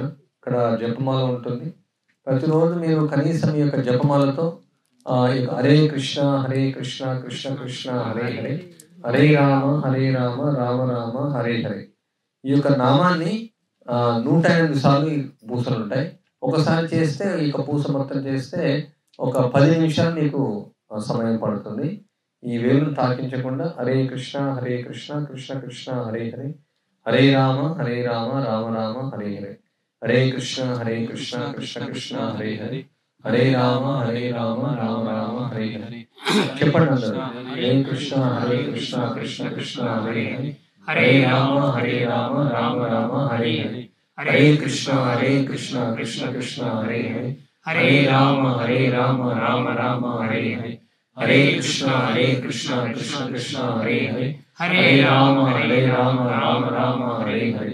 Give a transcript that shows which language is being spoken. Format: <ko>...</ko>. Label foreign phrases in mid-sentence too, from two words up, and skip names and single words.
<te>ఇక్కడ జపమాల ఉంటుంది, ప్రతిరోజు మీరు కనీసం ఈ యొక్క జపమాలతో</te> <sa>हरे कृष्ण कृष्ण कृष्ण हरे हरे, हरे राम राम राम हरे हरे,</sa> <te>ఈ యొక్క నామాన్ని 108 సార్లు ఈ పూసలు ఉంటాయి. ఒకసారి చేస్తే ఈ యొక్క పూస మొత్తం చేస్తే ఒక 10 నిమిషాలు మీకు సమయం పడుతుంది. ఈ వేలును తాకించకుండా</te> <sa>हरे कृष्ण कृष्ण कृष्ण हरे हरे, हरे राम राम राम हरे हरे, हरे कृष्ण कृष्ण कृष्ण हरे हरे, हरे राम राम राम हरे हरे.</sa> <te>చెప్పండి అందరూ,</te> <sa>हरे कृष्ण कृष्ण कृष्ण हरे हरे, हरे राम राम राम हरे हरे, हरे कृष्ण कृष्ण कृष्ण हरे हरे, हरे राम राम राम हरे हरे, हरे कृष्ण कृष्ण कृष्ण हरे हरे, हरे राम राम राम हरे हरे,</sa>